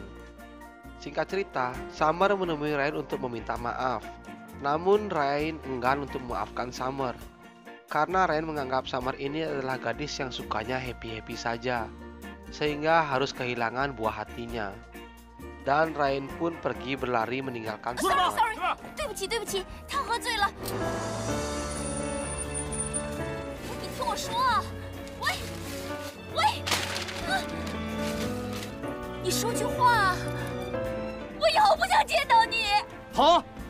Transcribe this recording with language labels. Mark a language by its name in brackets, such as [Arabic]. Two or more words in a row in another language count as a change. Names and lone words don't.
[Indonesian] Singkat cerita, Summer menemui Ryan untuk meminta maaf. Namun Ryan enggan untuk memaafkan Summer. karena Rain menganggap Summer ini adalah gadis yang sukanya happy-happy saja, sehingga harus kehilangan buah hatinya. Dan Rain pun pergi berlari meninggalkan Summer. [Chinese] Sorry，对不起，他喝醉了。你听我说啊，喂，你说句话啊，我以后不想见到你。好。